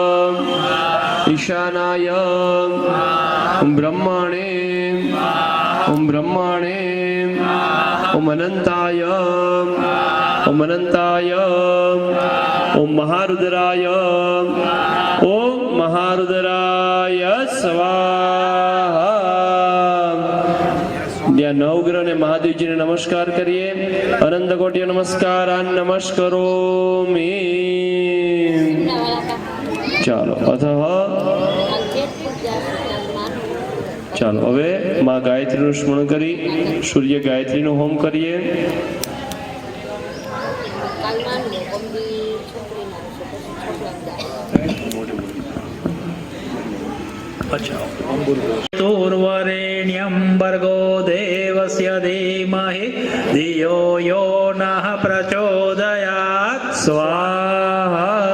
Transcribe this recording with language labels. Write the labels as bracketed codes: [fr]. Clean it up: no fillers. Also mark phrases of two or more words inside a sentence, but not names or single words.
[sa] ईशानाय ओम ब्रह्मणे ओम ब्रह्मणे ओम अनंताय ओम अनंताय ओम महारुद्राय ओम महारुद्राय स्वाहा। [gu] ત્યાં નવગ્રહ અને મહાદેવજીને નમસ્કાર કરીએ. અનંત કોટી નમસ્કાર નમસ્કારો મે. ચાલો અથ ચાલો હવે માં ગાયત્રીનું સ્મરણ કરી સૂર્ય ગાયત્રીનો હોમ કરીએ. [sa] तूर्वरेण्यं भर्गो देवस्य धीमहि धियो यो नः प्रचोदयात् स्वाहा।